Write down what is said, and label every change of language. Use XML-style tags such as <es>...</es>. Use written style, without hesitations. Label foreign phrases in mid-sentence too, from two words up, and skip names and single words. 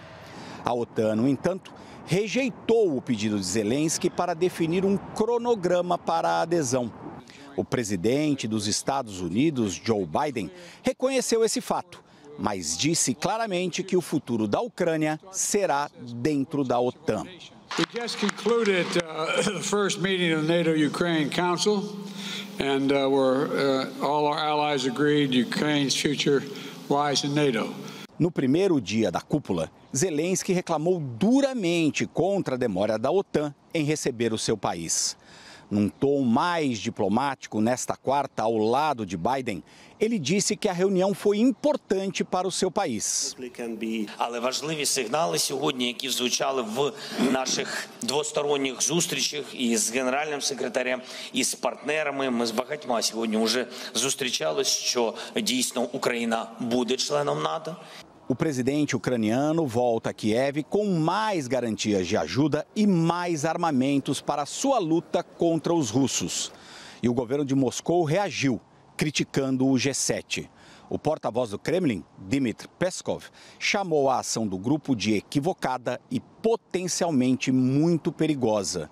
<pt>A OTAN, no entanto, rejeitou o pedido de Zelensky para definir um cronograma para a adesão. O presidente dos Estados Unidos, Joe Biden, reconheceu esse fato, mas disse claramente que o futuro da Ucrânia será dentro da OTAN.</pt> <en>We just concluded the first meeting of the NATO-Ukraine Council, and all our allies agreed Ukraine's future lies in NATO.</en> <pt>No primeiro dia da cúpula, Zelensky reclamou duramente contra a demora da OTAN em receber o seu país. Num tom mais diplomático, nesta quarta, ao lado de Biden, ele disse que a reunião foi importante para o seu país.</pt> <uk>Але важливі сигнали сьогодні, які звучали в наших двосторонніх зустрічах і з генеральним секретарем, і з партнерами. Ми з багатьма сьогодні вже зустрічались, що дійсно Україна буде членом НАТО.</uk> <pt>O presidente ucraniano volta a Kiev com mais garantias de ajuda e mais armamentos para sua luta contra os russos. E o governo de Moscou reagiu, criticando o G7. O porta-voz do Kremlin, Dmitry Peskov, chamou a ação do grupo de equivocada e potencialmente muito perigosa.</pt>